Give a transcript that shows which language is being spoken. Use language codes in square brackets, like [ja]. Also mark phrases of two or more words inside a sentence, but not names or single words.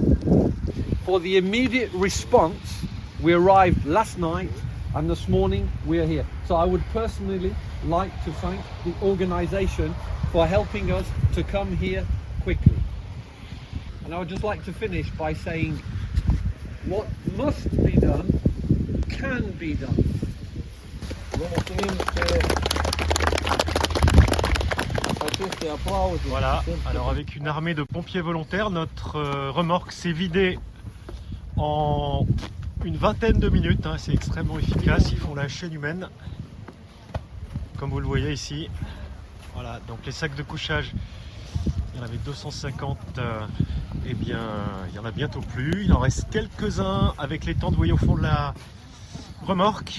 [en] For the immediate response, we arrived last night and this morning we are here. So I would personally like to thank the organisation for helping us to come here quickly. And I would just like to finish by saying what must be done can be done. [ro] Vă mulțumim aceste aplauze. [fr] Voilà, alors avec une armée de pompiers volontaires, notre remorque s'est vidée en une vingtaine de minutes, hein, c'est extrêmement efficace, ils font la chaîne humaine, comme vous le voyez ici. Voilà, donc les sacs de couchage, il y en avait 250, eh bien il y en a bientôt plus, il en reste quelques-uns avec les tentes, vous voyez au fond de la remorque.